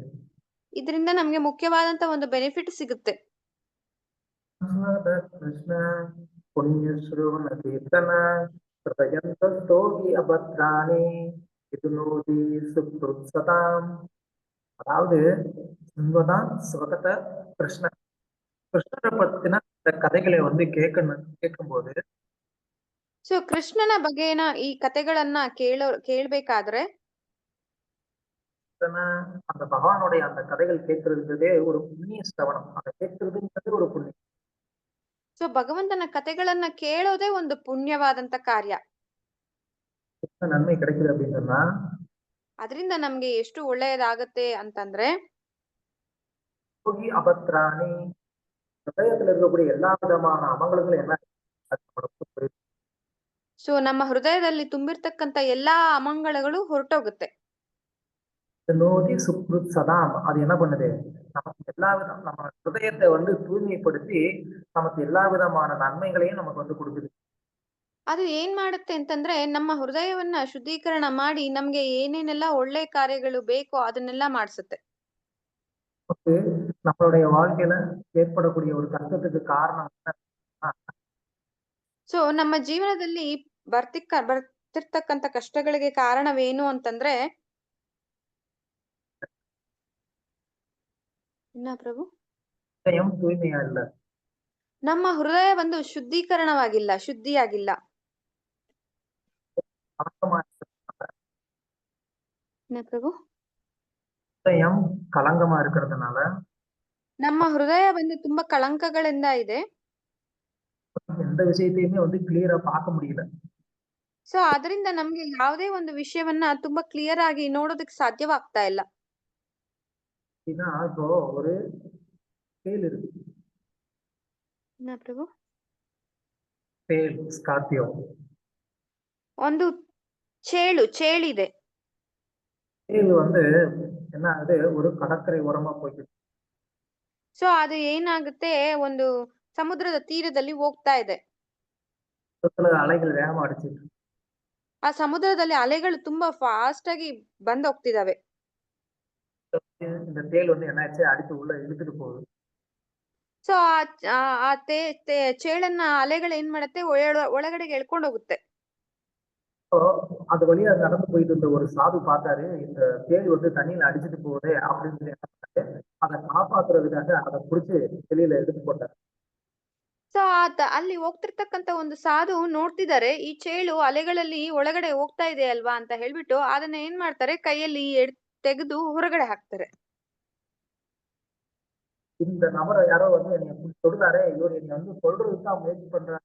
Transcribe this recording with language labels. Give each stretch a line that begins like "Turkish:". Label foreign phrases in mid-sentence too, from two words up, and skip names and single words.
Kannada: ಇದರಿಂದ ನಮ್ಗೆ ಮುಖ್ಯವಾದಂತ ಒಂದು ಬೆನಿಫಿಟ್ ಸಿಗುತ್ತೆ.
Sanskrit: ಕೃಷ್ಣ ಪುಣ್ಯ ಶ್ರವಣ ಕೀರ್ತನ ஹிருதயந்தோகி அபத்ராணி இதுநோதி சுப்ருத்சதாம்.
Tamil: அதாவது சிவதான் சிவகத கிருஷ்ணரை பத்தின கதைகளை வந்து கேட்கும்போது
Kannada: ಸೊ ಕೃಷ್ಣನ ಬಗೆನ ಈ ಕಥೆಗಳನ್ನ ಕೇಳ್ಬೇಕಾದ್ರೆ
Tamil: அந்த பகவானுடைய அந்த கதைகள் கேட்கறதுன்றதே ஒரு புண்ணிய ஸ்ரவணம். அதை கேட்கறதுன்றது ஒரு புண்ணியம்.
Kannada: ಸೊ ಭಗವಂತನ ಕಥೆಗಳನ್ನ ಕೇಳೋದೇ ಒಂದು ಪುಣ್ಯವಾದಂತ ಕಾರ್ಯ.
Tamil: நன்மை கிடைக்குது அப்படின்னு சொன்னா
Kannada: ಅದರಿಂದ ನಮ್ಗೆ ಎಷ್ಟು ಒಳ್ಳೆಯದಾಗತ್ತೆ ಅಂತಂದ್ರೆ
Sanskrit: யோகி அபத்ராணி
Tamil: ஹிருதயத்துல இருக்கக்கூடிய எல்லா விதமான அமங்கலங்களும் என்ன
Kannada: ಸೊ ನಮ್ಮ ಹೃದಯದಲ್ಲಿ ತುಂಬಿರ್ತಕ್ಕಂತ ಎಲ್ಲಾ ಅಮಂಗಳಗಳು ಹೊರಟೋಗುತ್ತೆ.
Sanskrit: நோதி சுப்ருத் சதாம்
Tamil: அது என்ன பண்ணுது நமக்கு எல்லா விதம் நம்ம ஹிருதயத்தை வந்து தூய்மைப்படுத்தி நமக்கு எல்லா விதமான நன்மைகளையும் நமக்கு வந்து கொடுக்குது.
Kannada: ಅದು ಏನ್ ಮಾಡುತ್ತೆ ಅಂತಂದ್ರೆ ನಮ್ಮ ಹೃದಯವನ್ನ ಶುದ್ಧೀಕರಣ ಮಾಡಿ ನಮ್ಗೆ ಏನೇನೆಲ್ಲ ಒಳ್ಳೆ ಕಾರ್ಯಗಳು ಬೇಕೋ ಅದನ್ನೆಲ್ಲ ಮಾಡಿಸುತ್ತೆ.
Tamil: நம்மளுடைய வாழ்க்கையில ஏற்படக்கூடிய ஒரு கஷ்டத்துக்கு காரணம்
Kannada: ಸೊ ನಮ್ಮ ಜೀವನದಲ್ಲಿ ಬರ್ತಿರ್ತಕ್ಕಂತ ಕಷ್ಟಗಳಿಗೆ ಕಾರಣವೇನು ಅಂತಂದ್ರೆ ಪ್ರಭು
Tamil: ஹிருதயம் தூய்மையா இல்ல.
Kannada: ನಮ್ಮ ಹೃದಯ ಬಂದು ಶುದ್ಧಿಯಾಗಿಲ್ಲ.
Tamil: கலங்கமா என்ன பிரಭು? ஹிருதயம் கலங்கமா இருக்கிறதுனால
Kannada: ನಮ್ಮ ಹೃದಯ ಬಂದು ತುಂಬಾ ಕಳಂಕಗಳಿಂದ ಇದೆ.
Tamil: எந்த விஷயத்தையுமே வந்து கிளியரா பார்க்க முடியல.
Kannada: ಸೊ ಅದರಿಂದ ನಮ್ಗೆ ಯಾವುದೇ ಒಂದು ವಿಷಯವನ್ನ ತುಂಬಾ ಕ್ಲಿಯರ್ ಆಗಿ ನೋಡೋದಕ್ಕೆ ಸಾಧ್ಯವಾಗ್ತಾ ಇಲ್ಲ.
Tamil: அப்படின்னா இப்போ ஒரு தேல் இருக்கு. என்ன ಪ್ರಭು? தேல் ஸ்கார்பியோ.
Kannada: ಒಂದು ಚೇಳಿದೆ.
Tamil: தேல் வந்து என்ன ஆகுது, ஒரு கடற்கரை ஓரமா போயிட்டு
Kannada: ಸೊ ಅದು ಏನಾಗುತ್ತೆ, ಒಂದು ಸಮುದ್ರದ ತೀರದಲ್ಲಿ ಹೋಗ್ತಾ ಇದೆ.
Tamil: அலைகள் வேகமா அடிச்சிட்டு
Kannada: ಆ ಸಮುದ್ರದಲ್ಲಿ ಅಲೆಗಳು ತುಂಬಾ ಫಾಸ್ಟ್ ಆಗಿ ಬಂದ್ ಹೋಗ್ತಿದಾವೆ.
Tamil: இந்த தேல் வந்து என்னாச்சு, அடிச்சு உள்ள இழுத்துட்டு போகுது.
Kannada: ಸೊ ಆ ಚೇಳನ್ನ ಅಲೆಗಳು ಏನ್ ಮಾಡುತ್ತೆ, ಒಳಗಡೆಗೆ ಎಳ್ಕೊಂಡು ಹೋಗುತ್ತೆ.
Tamil: இப்போ அது வழியா நடந்து போயிட்டு இருந்த ஒரு சாது பார்த்தாரு, இந்த தேல் வந்து தண்ணியில அடிச்சிட்டு போகுதே அப்படின்னு சொல்லி என்ன பண்ணாரு, அதை காப்பாத்துறதுக்காக அதை புடிச்சு வெளியில எடுத்து போட்டாரு.
Kannada: ಸೊ ಅಲ್ಲಿ ಹೋಗ್ತಿರ್ತಕ್ಕಂತ ಒಂದು ಸಾಧು ನೋಡ್ತಿದ್ದಾರೆ, ಈ ಚೇಳು ಅಲೆಗಳಲ್ಲಿ ಒಳಗಡೆ ಹೋಗ್ತಾ ಇದೆ ಅಲ್ವಾ ಅಂತ ಹೇಳ್ಬಿಟ್ಟು ಅದನ್ನ ಏನ್ ಮಾಡ್ತಾರೆ, ಕೈಯಲ್ಲಿ ತೆಗೆದು ಹೊರಗಡೆ ಹಾಕ್ತಾರೆ.
Tamil: இந்த நபரை யாரோ வந்து என்னை தொடுறாரே, இவர் என்னை வந்து சொல்றதுக்கு தான் முயற்சி பண்றாரு.